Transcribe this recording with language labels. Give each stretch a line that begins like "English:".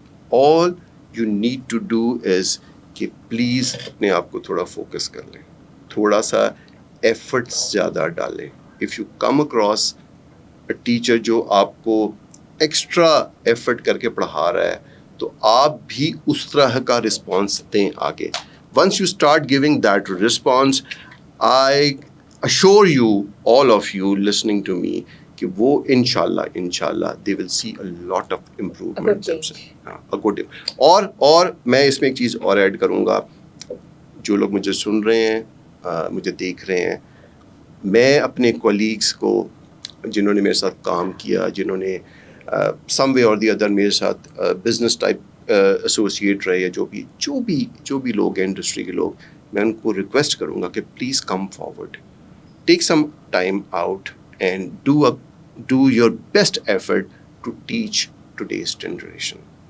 English: all you need to do is
Urdu: کہ please اپنے آپ کو تھوڑا فوکس کر لیں, تھوڑا سا ایفرٹس زیادہ ڈالیں.
English: if you come across a teacher
Urdu: جو آپ کو ایکسٹرا ایفرٹ کر کے پڑھا رہا ہے تو آپ بھی اس طرح کا رسپانس دیں آگے.
English: once you start giving that response, I assure you, all of you listening to me,
Urdu: کہ وہ انشاءاللہ
English: they will see a lot of improvement themselves.
Urdu: اور میں اس میں ایک چیز اور ایڈ کروں گا, جو لوگ مجھے سن رہے ہیں, مجھے دیکھ رہے ہیں, میں اپنے کولیگس کو جنہوں نے میرے ساتھ کام کیا, جنہوں نے سم وے اور دی ادر میرے ساتھ بزنس ٹائپ ایسوسیٹ رہے, یا جو بھی لوگ ہیں انڈسٹری کے لوگ, میں ان کو ریکویسٹ کروں گا کہ
English: Please come forward, take some time out and do your best effort to teach today's generation.